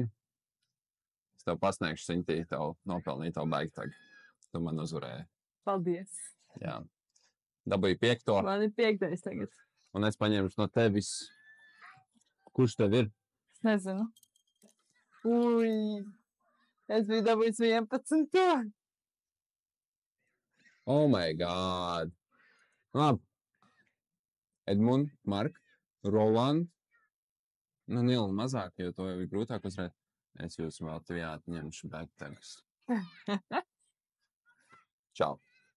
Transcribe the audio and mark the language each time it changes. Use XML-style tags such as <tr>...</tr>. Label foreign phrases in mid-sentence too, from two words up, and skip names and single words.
<lv>Es tev pasniegšu, Sintī, tev nopelnīto baigi tagad. Tu man uzvarēji. Paldies. Jā. Dabūju 5. Man ir 5. tagad. Un es paņemšu no tevis. Kurš tev ir? Es nezinu. Ui. Es biju dabūjis 11.</lv> <en>Oh my god. Labi. Edmund, Mark, Roland.</en> <lv>Nu, Nila mazāk, jo to jau ir grūtāk uzvarēt. Es jūs vēl tev jāatņemšu backtags. Čau.</lv>